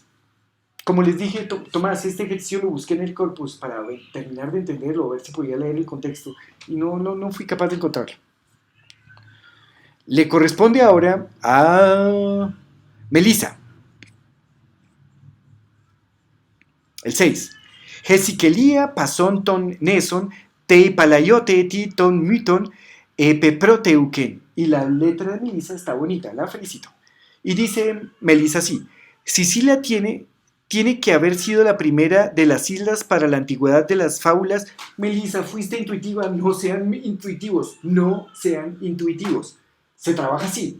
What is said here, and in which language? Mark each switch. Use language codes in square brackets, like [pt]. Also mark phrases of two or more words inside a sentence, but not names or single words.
[es] Como les dije, Tomás, este ejercicio lo busqué en el corpus para terminar de entenderlo, ver si podía leer el contexto, y no fui capaz de encontrarlo. Le corresponde ahora a Melissa. El 6. [el] Ἡ Σικελία πασῶν τῶν νήσων τῇ παλαιότητι τῶν μύθων πεπρώτευκεν. [es] Y la letra de Melissa está bonita, la felicito. Y dice Melissa así: Sicilia tiene que haber sido la primera de las islas para la antigüedad de las fábulas. Melissa, fuiste intuitiva, no sean intuitivos, Se trabaja así.